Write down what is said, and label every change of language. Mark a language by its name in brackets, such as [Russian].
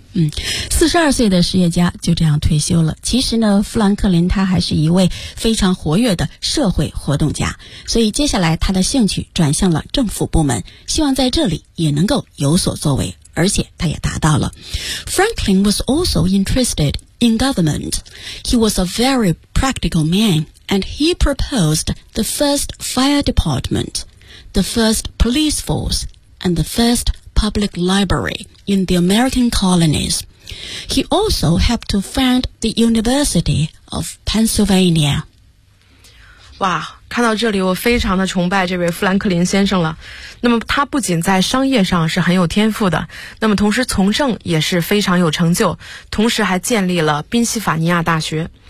[Chinese] 42岁的实业家就这样退休了。其实呢，富兰克林他还是一位非常活跃的社会活动家，所以接下来他的兴趣转向了政府部门，希望在这里也能够有所作为，而且他也达到了。 [English] Franklin was also interested in government. He was a very practical man and he proposed the first fire departmentthe first police force, and the first public library in the American colonies. He also helped to found the University of Pennsylvania. [Chinese] 哇，看到这里我非常的崇拜这位富兰克林先生了。那么他不仅在商业上是很有天赋的，那么同时从政也是非常有成就，同时还建立了宾夕法尼亚大学。